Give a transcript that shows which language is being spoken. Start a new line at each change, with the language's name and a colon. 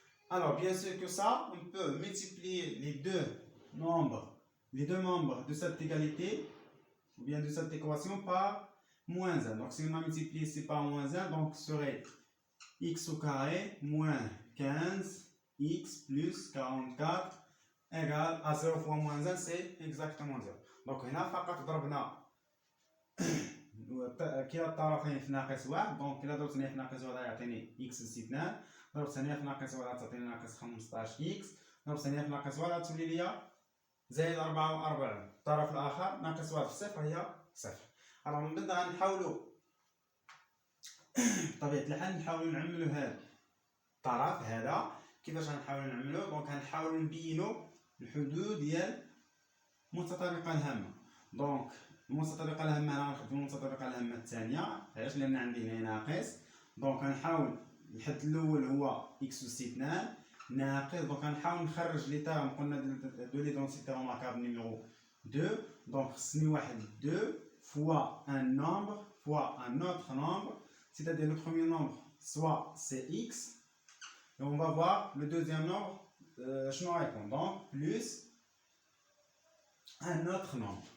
French: Alors, bien sûr que ça, on peut multiplier les deux membres de cette égalité, ou bien de cette équation, par moins 1. Donc, si on a multiplié ici par moins 1, donc ce serait x au carré moins 15x plus 44 égale à 0 fois moins 1, c'est exactement 0.
Arabic: Donc, هنا فقط ضربنا كلا الطرفين في ناقص 1. دونك إلا ضربت ثانية في ناقص 1 يعطيني إكس أس 2، ضربت ثانية في ناقص 1 تعطيني ناقص 15 إكس، ضربت ثانية في ناقص 1 تولي ليا زائد 44. الطرف الآخر ناقص 1 في صفر هي صفر. alors من بعد غنحاولوا بطبيعة الحال نحاولوا نعملوا هذا الطرف هذا. كيفاش غنحاولوا نعملوا؟ دونك غنحاولوا نبينوا الحدود ديال المتطابقة الهامة. دونك المتطابقة الهامة أنا غنخدم المتطابقة الهامة الثانية. علاش؟ لأن عندي هنا ناقص. دونك غنحاول الحد الأول هو إكس أس 2 ناقص. دونك غنحاول نخرج
French: لي تيرم قلنا دو ليدونسيتي روماركابل نيميرو 2.
Arabic: دونك خصني واحد
French: 2 fois un nombre fois un autre nombre, c'est-à-dire le premier nombre soit c'est x et on va voir le deuxième nombre
Arabic: شنو غيكون.
French: donc plus un autre nombre.